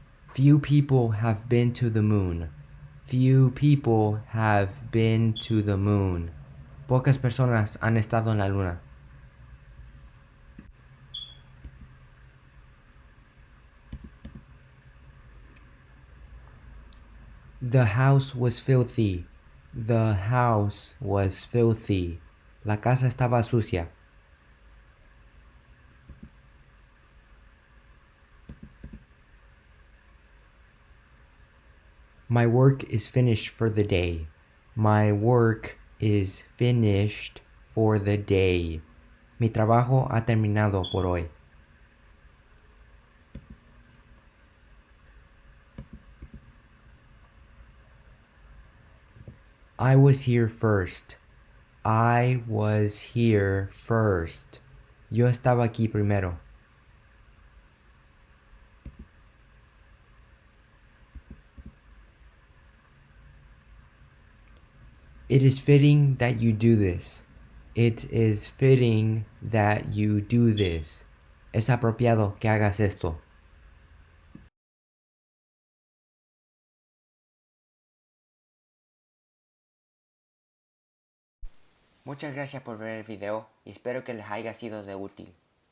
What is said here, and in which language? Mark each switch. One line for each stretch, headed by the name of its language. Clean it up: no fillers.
English: Few people have been to the moon. Few people have been to the moon.
Spanish: Pocas personas han estado en la luna.
English: The house was filthy. The house was filthy.
Spanish: La casa estaba sucia.
English: My work is finished for the day. My work is finished for the day.
Spanish: Mi trabajo ha terminado por hoy.
English: I was here first. I was here first.
Spanish: Yo estaba aquí primero.
English: It is fitting that you do this. It is fitting that you do this.
Spanish: Es apropiado que hagas esto. Muchas gracias por ver el video y espero que les haya sido de útil.